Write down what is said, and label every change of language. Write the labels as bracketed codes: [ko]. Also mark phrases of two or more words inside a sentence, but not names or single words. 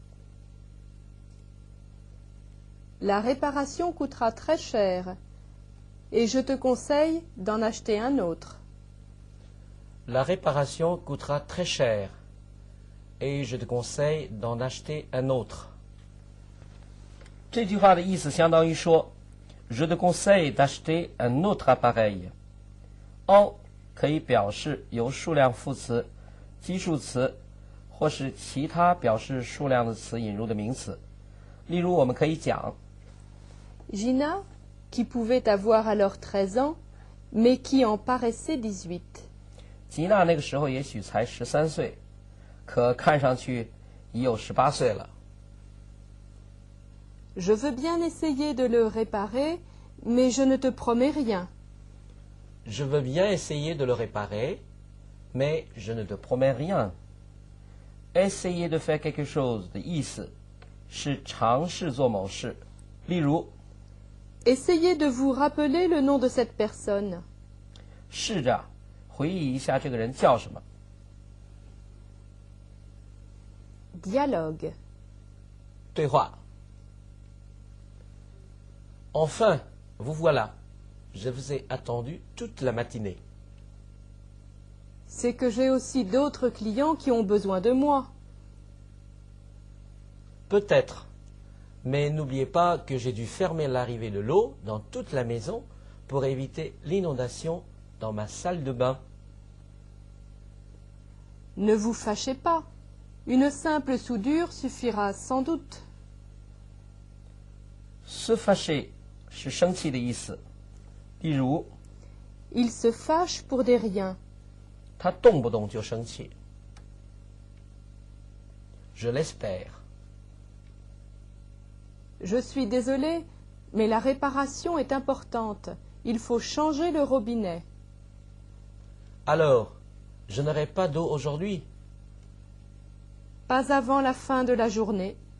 [fr] La réparation coûtera très cher et je te conseille d'en acheter un autre. La réparation coûtera très cher et je te conseille d'en acheter un autre. [zh] 这句话的意思相当于说 [fr] Je te conseille d'acheter un autre appareil. [zh] En 可以表示由数量副词、基数词或是其他表示数量的词引入的名词。例如我们可以讲 [fr] Gina, qui pouvait avoir alors 13 ans, mais qui en paraissait 18. [zh] 吉娜那个时候也许才13岁，可看上去已有18岁了。 [fr] Je veux bien essayer de le réparer, mais je ne te promets rien. Je veux bien essayer de le réparer, mais je ne te promets rien. Essayer de faire quelque chose [zh] 的意思是尝试做某事。例如 [fr] Essayez de vous rappeler le nom de cette personne. [zh] 试着回忆一下这个人叫什么。 [fr] Dialogue. [zh] 对话。 [fr] Enfin, vous voilà. Je vous ai attendu toute la matinée. C'est que j'ai aussi d'autres clients qui ont besoin de moi. Peut-être. Mais n'oubliez pas que j'ai dû fermer l'arrivée de l'eau dans toute la maison pour éviter l'inondation dans ma salle de bain. Ne vous fâchez pas. Une simple soudure suffira sans doute. Se fâcher [zh] 是生气的意思。例如 [fr] Il se fâche pour des riens. [zh] 他动不动就生气。 [fr] Je l'espère. Je suis désolée, mais la réparation est importante. Il faut changer le robinet. Alors, je n'aurai pas d'eau aujourd'hui. Pas avant la fin de la journée.